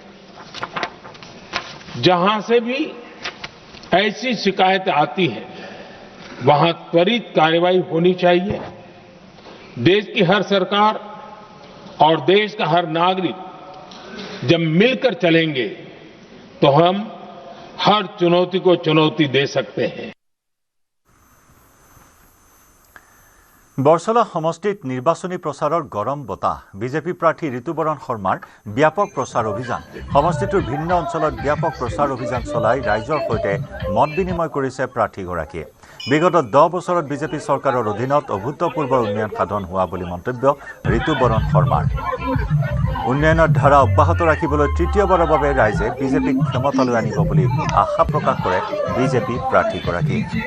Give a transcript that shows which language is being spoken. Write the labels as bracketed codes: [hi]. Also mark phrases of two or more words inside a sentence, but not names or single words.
[hi] जहां से भी ऐसी शिकायतें आती हैं, वहां त्वरित कार्रवाई होनी चाहिए। देश की हर सरकार और देश का हर नागरिक जब मिलकर चलेंगे तो हम हर चुनौती को चुनौती दे सकते हैं। [as] বৰছলা সমষ্টিত নিৰ্বাচনী প্ৰচাৰৰ গৰম বতাহ বিজেপি প্ৰাৰ্থী ঋতুবৰণ শৰ্মাৰ ব্যাপক প্ৰচাৰ অভিযান সমষ্টিটোৰ ভিন্ন অঞ্চলত ব্যাপক প্ৰচাৰ অভিযান চলাই ৰাইজৰ সৈতে মত বিনিময় কৰিছে প্ৰাৰ্থীগৰাকীয়ে বিগত 10 বছৰত বিজেপি চৰকাৰৰ অধীনত অভূতপূৰ্ব উন্নয়ন সাধন হোৱা বুলি মন্তব্য ঋতুবৰণ শৰ্মাৰ উন্নয়নৰ ধাৰা অব্যাহত ৰাখিবলৈ তৃতীয়বাৰৰ বাবে ৰাইজে বিজেপিক ক্ষমতালৈ আনিব বুলি আশা প্ৰকাশ কৰে বিজেপি প্ৰাৰ্থীগৰাকীয়ে